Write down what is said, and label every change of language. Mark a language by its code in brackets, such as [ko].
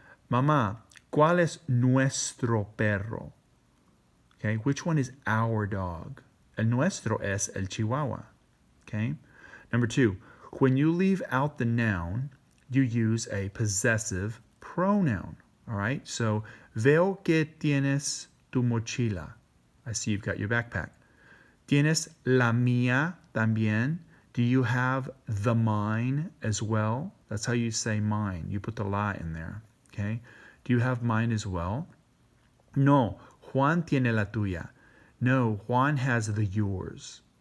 [es] Mamá, ¿cuál es nuestro perro? [en] Okay, which one is our dog? [es] El nuestro es el chihuahua. [en] Okay. Number 2, when you leave out the noun, you use a possessive pronoun. All right. [es] So, veo que tienes tu mochila. [en] I see you've got your backpack. [es] Tienes la mía también. [en] Do you have the mine as well? That's how you say mine. You put the la in there. Okay. Do you have mine as well? No. [es] Juan tiene la tuya. [en] No, Juan has the yours.